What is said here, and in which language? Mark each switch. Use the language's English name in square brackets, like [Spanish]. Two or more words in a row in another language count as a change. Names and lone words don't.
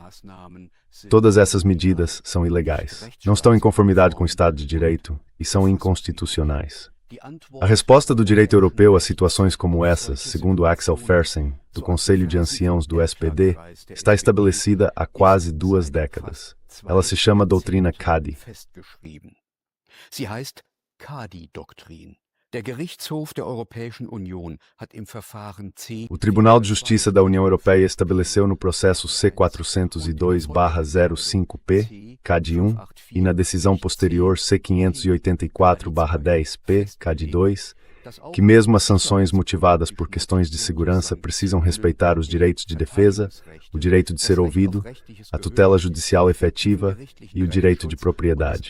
[Portuguese] Todas essas medidas são ilegais, não estão em conformidade com o Estado de Direito e são inconstitucionais. A resposta do direito europeu a situações como essas, segundo Axel Fersen, do Conselho de Anciãos do SPD, está estabelecida há quase 2 décadas. Ela se chama doutrina CADI. [German] Sie heißt CADI-Doktrin. Der Gerichtshof der Europäischen Union hat im Verfahren C. [Portuguese] O Tribunal de Justiça da União Europeia estabeleceu no processo C402/05P, CAD1, e na decisão posterior C584/10P, CAD2, que mesmo as sanções motivadas por questões de segurança precisam respeitar os direitos de defesa, o direito de ser ouvido, a tutela judicial efetiva e o direito de propriedade.